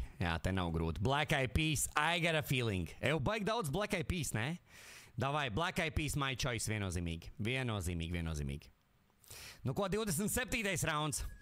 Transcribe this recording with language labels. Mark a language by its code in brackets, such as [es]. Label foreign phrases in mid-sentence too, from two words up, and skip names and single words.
[lv] Jā, te nav grūti. Black Eyed Peas, I got a feeling. Eju, baigi daudz Black Eyed Peas, ne? Davai, Black Eyed Peas, [en] my choice, [lv] viennozīmīgi. Viennozīmīgi. Nu ko, 27. rauns.